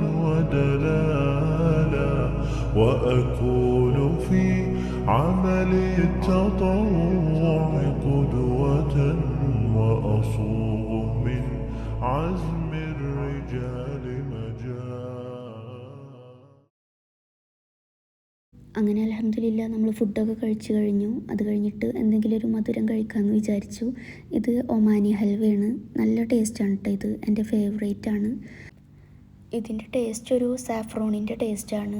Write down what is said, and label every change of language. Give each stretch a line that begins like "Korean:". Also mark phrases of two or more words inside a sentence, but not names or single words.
Arabic: ودلالا وأكون في عمل التطوع قدوة وأصوغ من عزم الرجال مجال.
Malayalam: അങ്ങനെ
Arabic: الحمد لله
Malayalam: നമ്മൾ ഫുഡൊക്കെ കഴിച്ചു കഴിഞ്ഞു. അത് കഴിഞ്ഞിട്ട് എന്തെങ്കിലും ഒരു മധുരം കഴിക്കാമെന്ന് വിചാരിച്ചു. ഇത് ഒമാനി ഹൽവയാണ്. നല്ല ടേസ്റ്റാണ് കേട്ടോ. ഇത് എൻ്റെ ഫേവറേറ്റാണ്. ഇതിൻ്റെ ടേസ്റ്റ് ഒരു സാഫ്രോണിൻ്റെ ടേസ്റ്റാണ്.